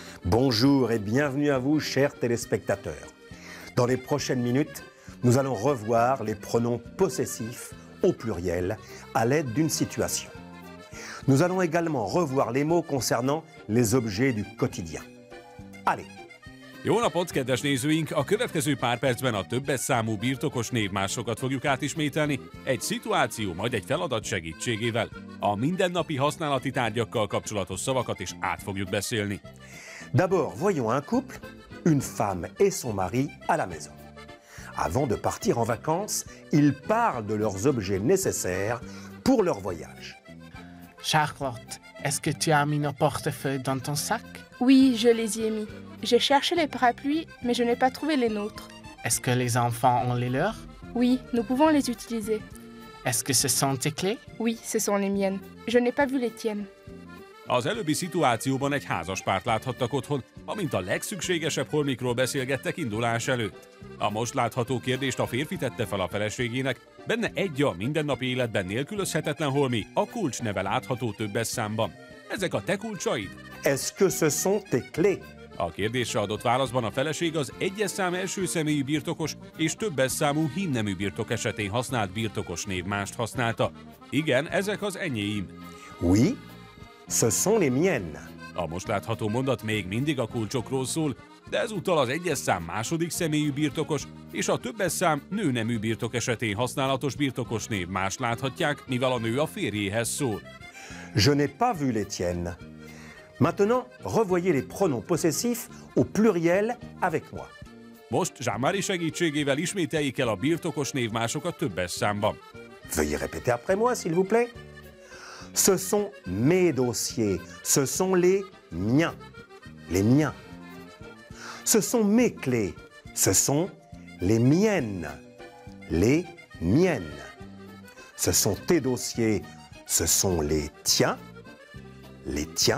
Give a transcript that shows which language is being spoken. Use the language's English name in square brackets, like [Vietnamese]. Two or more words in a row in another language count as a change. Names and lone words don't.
[French] Bonjour et bienvenue à vous, chers téléspectateurs. Dans les prochaines minutes, nous allons revoir les pronoms possessifs au pluriel à l'aide d'une situation. Nous allons également revoir les mots concernant les objets du quotidien. Allez! [Hungarian] Jó napot, kedves nézőink! A következő pár percben a többes számú birtokos névmásokat fogjuk átismételni egy szituáció, majd egy feladat segítségével. A mindennapi használati tárgyakkal kapcsolatos szavakat is át fogjuk beszélni. [French] D'abord, voyons un couple, une femme et son mari à la maison. Avant de partir en vacances, ils parlent de leurs objets nécessaires pour leur voyage. Charlotte, est-ce que tu as mis nos portefeuilles dans ton sac? Oui, je les y ai mis. J'ai cherché les parapluies, mais je n'ai pas trouvé les nôtres. Est-ce que les enfants ont les leurs? Oui, nous pouvons les utiliser. Est-ce que ce sont tes clés? Oui, ce sont les miennes. Je n'ai pas vu les tiennes. [Hungarian] Az előbbi szituációban egy házaspárt láthattak otthon, amint a legszükségesebb holmikról beszélgettek indulás előtt. A most látható kérdést a férfi tette fel a feleségének, benne egy a mindennapi életben nélkülözhetetlen holmi, a kulcs neve látható többes számban. Ezek a te kulcsaid? [French] Est-ce que ce sont tes clés? [Hungarian] A kérdésre adott válaszban a feleség az egyes szám első személyű birtokos és többes számú hímnemű birtok esetén használt birtokos névmást használta. Igen, ezek az enyéim. [French] Oui, ce sont les miennes. [Hungarian] A most látható mondat még mindig a kulcsokról szól, de ezúttal az egyes szám második személyű birtokos és a többes szám nőnemű birtok esetén használatos birtokos névmást láthatják, mivel a nő a férjéhez szól. [French] Je n'ai pas vu les tiennes. Maintenant, revoyez les pronoms possessifs au pluriel avec moi. [Hungarian] Most Jean-Marie segítségével ismételjék el a birtokos névmásokat többes számban. [French] Veuillez répéter après moi, s'il vous plaît. Ce sont mes dossiers, ce sont les miens, les miens. Ce sont mes clés, ce sont les miennes, les miennes. Ce sont tes dossiers, ce sont les tiens, les tiens.